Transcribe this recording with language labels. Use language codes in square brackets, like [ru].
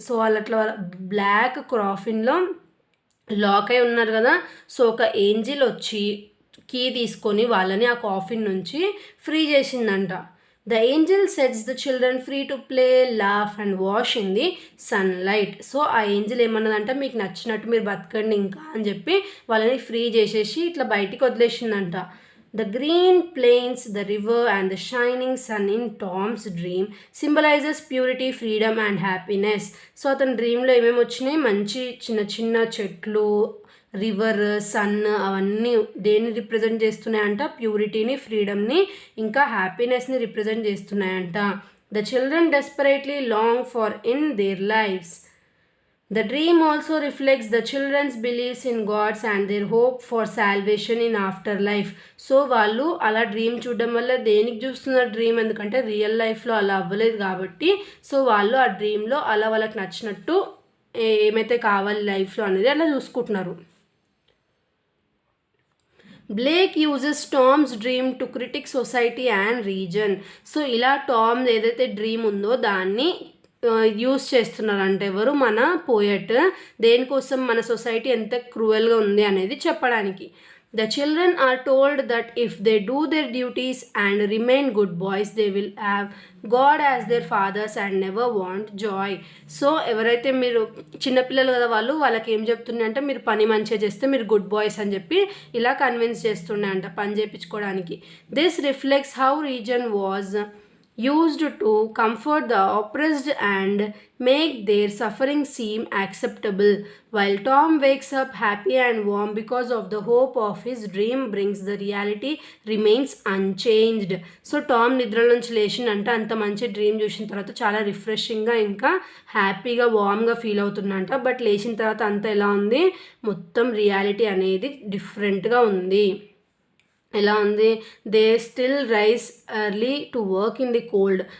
[te] So వాళ్ళు అట్లా black కాఫిన్లో lock అయి ఉన్నారు కదా, సో ఒక ఏంజిల్ వచ్చి కీ తీసుకొని వాళ్ళని ఆ కాఫిన్ నుంచి ఫ్రీ చేసిందంట. [en] The angel sets the children free to play, laugh and wash in the sunlight. [te] So ఆ ఏంజిల్ ఏమన్నదంట, మీకు నచ్చినట్టు మీరు బతకండి ఇంకా అని చెప్పి వాళ్ళని ఫ్రీ చేసేసి ఇట్లా బయటికి వదిలేసిందంట. [en] The green plains, the river and the shining sun in Tom's dream symbolizes purity, freedom and happiness. [te] So అతని డ్రీమ్లో ఏమేమి వచ్చినాయి, మంచి చిన్న చిన్న చెట్లు, రివర్, సన్, అవన్నీ దేన్ని రిప్రజెంట్ చేస్తున్నాయంట, ప్యూరిటీని, ఫ్రీడమ్ని, ఇంకా హ్యాపీనెస్ని represent చేస్తున్నాయంట. [en] The children desperately long for in their lifes. The dream also reflects the children's beliefs in gods and their hope for salvation in afterlife. [te] So వాళ్ళు అలా డ్రీమ్ చూడడం వల్ల దేనికి చూస్తున్నారు డ్రీమ్, ఎందుకంటే రియల్ లైఫ్లో అలా అవ్వలేదు కాబట్టి సో వాళ్ళు ఆ డ్రీమ్లో అలా వాళ్ళకి నచ్చినట్టు ఏమైతే కావాలి లైఫ్లో అనేది అలా చూసుకుంటున్నారు. [en] Blake uses Tom's dream to critique society and reason. [te] So ఇలా టామ్ ఏదైతే డ్రీమ్ ఉందో దాన్ని యూస్ చేస్తున్నారంటే ఎవరు, మన పోయట్, దేనికోసం, మన సొసైటీ ఎంత క్రూయల్గా ఉంది అనేది చెప్పడానికి. [en] The children are told that if they do their duties and remain good boys they will have God as their fathers and never want joy. [te] So ఎవరైతే మీరు చిన్నపిల్లలు కదా వాళ్ళకి ఏం చెప్తున్నాయి అంటే, మీరు పని మంచిగా చేస్తే మీరు గుడ్ బాయ్స్ అని చెప్పి ఇలా కన్విన్స్ చేస్తున్నాయంట పని చేయించుకోవడానికి. [en] This reflects how reason was used to comfort the oppressed and make their suffering seem acceptable. While Tom wakes up happy and warm because of the hope of his dream brings, the reality remains unchanged. [te] So Tom నిద్ర నుంచి లేచిందంట, అంత మంచి dream చూసిన తర్వాత చాలా రిఫ్రెషింగ్గా ఇంకా హ్యాపీగా వామ్గా feel అవుతుందంట. బట్ లేచిన తర్వాత అంతా ఎలా ఉంది, మొత్తం రియాలిటీ అనేది డిఫరెంట్గా ఉంది. ఎలా ఉంది, [en] They still rise early to work in the cold.